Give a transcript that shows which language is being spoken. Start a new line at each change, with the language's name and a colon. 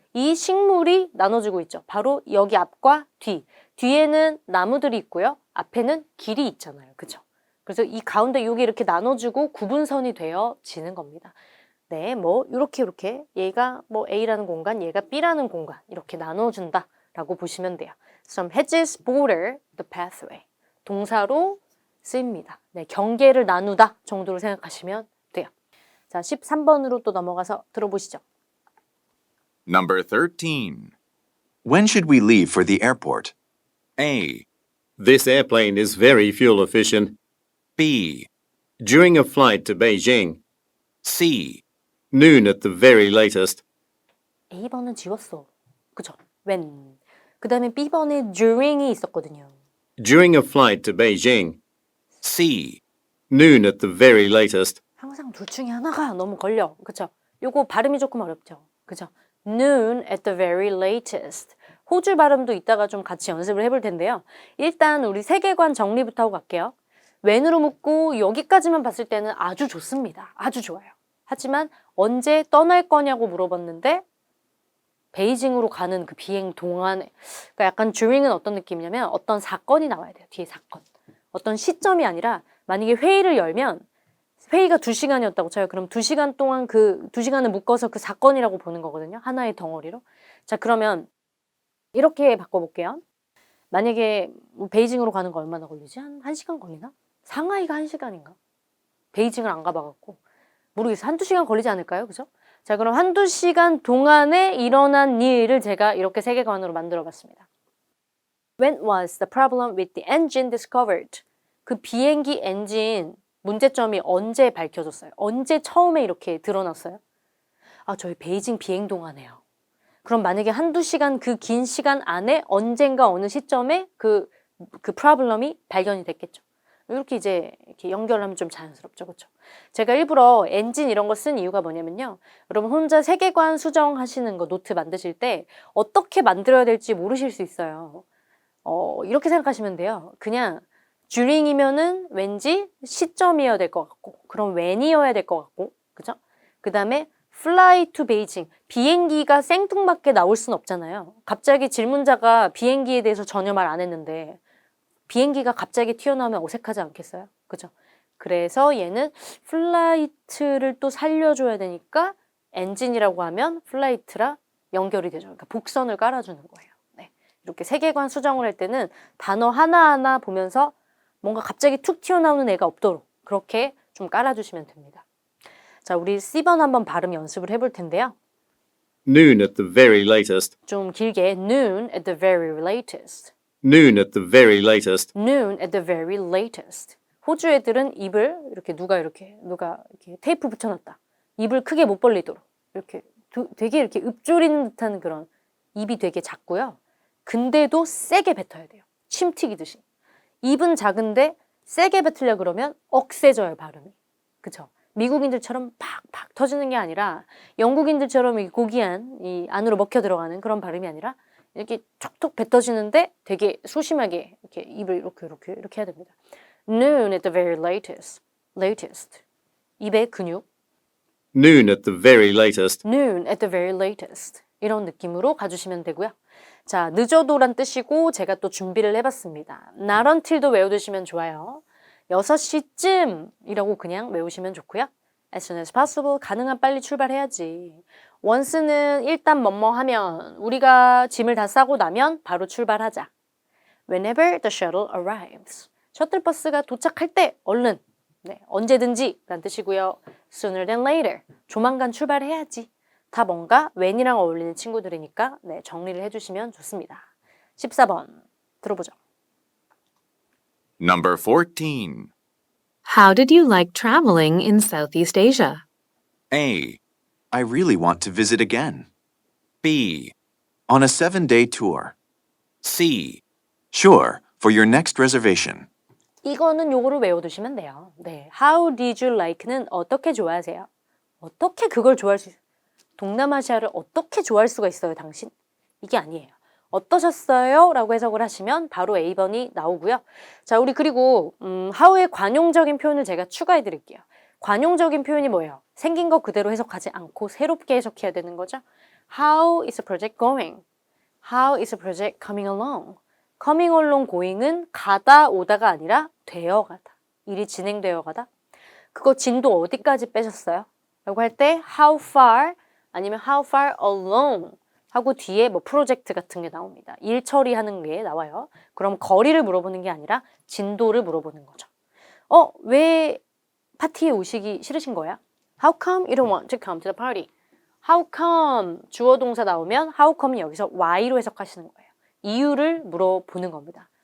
Korean: 이 식물이 나눠주고 있죠. 바로 여기 앞과 뒤. 뒤에는 나무들이 있고요. 앞에는 길이 있잖아요. 그죠? 그래서 이 가운데 여기 이렇게 나눠주고 구분선이 되어지는 겁니다. 네, 뭐 이렇게 얘가 뭐 A라는 공간, 얘가 B라는 공간 이렇게 나눠준다라고 보시면 돼요.
English: Some hedges border the pathway.
Korean: 동사로 쓰입니다. 네, 경계를 나누다 정도로 생각하시면 돼요. 자, 13번으로 또 넘어가서 들어보시죠.
English: Number 13. When should we leave for the airport? A, This airplane is very fuel efficient. B, During a flight to Beijing, C, noon at the very latest.
Korean: A번은 지웠어. 그죠? when. 그 다음에 B번에 during이 있었거든요.
English: During a flight to Beijing, C, noon at the very latest.
Korean: 항상 둘 중에 하나가 너무 걸려. 그죠? 요거 발음이 조금 어렵죠. 그죠?
English: noon at the very latest.
Korean: 호주 발음도 이따가 좀 같이 연습을 해볼 텐데요. 일단 우리 세계관 정리부터 하고 갈게요. when으로 묻고 여기까지만 봤을 때는 아주 좋습니다. 아주 좋아요. 하지만 언제 떠날 거냐고 물어봤는데 베이징으로 가는 그 비행 동안에, 그러니까 약간 during은 어떤 느낌이냐면 어떤 사건이 나와야 돼요. 뒤에 사건. 어떤 시점이 아니라 만약에 회의를 열면 회의가 2시간이었다고 쳐요. 그럼 2시간 동안 그 2시간을 묶어서 그 사건이라고 보는 거거든요. 하나의 덩어리로. 자, 그러면 이렇게 바꿔볼게요. 만약에 베이징으로 가는 거 얼마나 걸리지? 한 1시간 걸리나? 상하이가 1시간인가? 베이징을 안 가봐갖고 모르겠어요. 1-2시간 걸리지 않을까요? 그죠? 자, 그럼 1-2시간 동안에 일어난 일을 제가 이렇게 세계관으로 만들어봤습니다.
English: When was the problem with the engine discovered?
Korean: 그 비행기 엔진 문제점이 언제 밝혀졌어요? 언제 처음에 이렇게 드러났어요? 아, 저희 베이징 비행 동안에요. 그럼 만약에 한두 시간 그 긴 시간 안에 언젠가 어느 시점에 그 프로블럼이 발견이 됐겠죠. 이렇게 이제 이렇게 연결하면 좀 자연스럽죠. 그렇죠? 제가 일부러 엔진 이런 거 쓴 이유가 뭐냐면요. 여러분 혼자 세계관 수정하시는 거 노트 만드실 때 어떻게 만들어야 될지 모르실 수 있어요. 이렇게 생각하시면 돼요. 그냥 during이면은 왠지 시점이어야 될 것 같고 그럼 when이어야 될 것 같고 그죠? 그 다음에
English: fly to Beijing.
Korean: 비행기가 생뚱맞게 나올 순 없잖아요. 갑자기 질문자가 비행기에 대해서 전혀 말 안 했는데 비행기가 갑자기 튀어나오면 어색하지 않겠어요? 그죠? 그래서 얘는 플라이트를 또 살려줘야 되니까 엔진이라고 하면 플라이트라 연결이 되죠. 그러니까 복선을 깔아주는 거예요. 네. 이렇게 세계관 수정을 할 때는 단어 하나하나 보면서 뭔가 갑자기 툭 튀어나오는 애가 없도록 그렇게 좀 깔아주시면 됩니다. 자, 우리 C번 한번 발음 연습을 해볼 텐데요.
English: Noon at the very latest. 좀 길게 noon at the very latest. Noon at the very latest. Noon at the very latest.
Korean: 호주 애들은 입을 이렇게 누가 이렇게 테이프 붙여놨다. 입을 크게 못 벌리도록 이렇게 되게 이렇게 읊조리는 듯한 그런 입이 되게 작고요. 근데도 세게 뱉어야 돼요. 침 튀기듯이. 입은 작은데 세게 뱉으려 그러면 억세져요 발음이. 그쵸? 미국인들처럼 팍팍 터지는 게 아니라 영국인들처럼 이 고귀한 이 안으로 먹혀 들어가는 그런 발음이 아니라 이렇게 톡톡 뱉어지는데 되게 소심하게 이렇게 입을 이렇게 해야 됩니다.
English: Noon at the very latest. latest.
Korean: 입의 근육.
English: Noon at the very latest. Noon at the very latest.
Korean: 이런 느낌으로 가주시면 되고요. 자, 늦어도란 뜻이고 제가 또 준비를 해봤습니다.
English: Not until
Korean: 도 외워두시면 좋아요. 6시쯤이라고 그냥 외우시면 좋고요.
English: As soon as possible,
Korean: 가능한 빨리 출발해야지. once는 일단 뭐뭐 하면, 우리가 짐을 다 싸고 나면 바로 출발하자.
English: Whenever the shuttle arrives.
Korean: 셔틀버스가 도착할 때 얼른, 네, 언제든지 라는 뜻이고요.
English: Sooner than later.
Korean: 조만간 출발해야지. 다 뭔가 when이랑 어울리는 친구들이니까 네, 정리를 해주시면 좋습니다. 14번 들어보죠.
English: Number 14. How did you like traveling in Southeast Asia? A, I really want to visit again. B, On a 7-day tour. C, Sure, for your next reservation.
Korean: 이거는 요거를 외워두시면 돼요. 네,
English: How did you like
Korean: 는 어떻게 좋아하세요? 어떻게 그걸 좋아할 수 있어요? 동남아시아를 어떻게 좋아할 수가 있어요, 당신? 이게 아니에요. 어떠셨어요? 라고 해석을 하시면 바로 A번이 나오고요. 자, 우리 그리고 how의 관용적인 표현을 제가 추가해 드릴게요. 관용적인 표현이 뭐예요? 생긴 거 그대로 해석하지 않고 새롭게 해석해야 되는 거죠.
English: How is the project going? How is the project coming along? coming along going
Korean: 은 가다 오다가 아니라 되어 가다. 일이 진행되어 가다. 그거 진도 어디까지 빼셨어요? 라고 할 때 how far 아니면
English: how far along
Korean: 하고 뒤에 뭐 프로젝트 같은 게 나옵니다. 일 처리하는 게 나와요. 그럼 거리를 물어보는 게 아니라 진도를 물어보는 거죠. 왜 파티에 오시기 싫으신 거야?
English: How come you don't want to come to the party? How come
Korean: 주어 동사 나오면 how come이 여기서 why로 해석하시는 거예요. 이유를 물어보는 겁니다.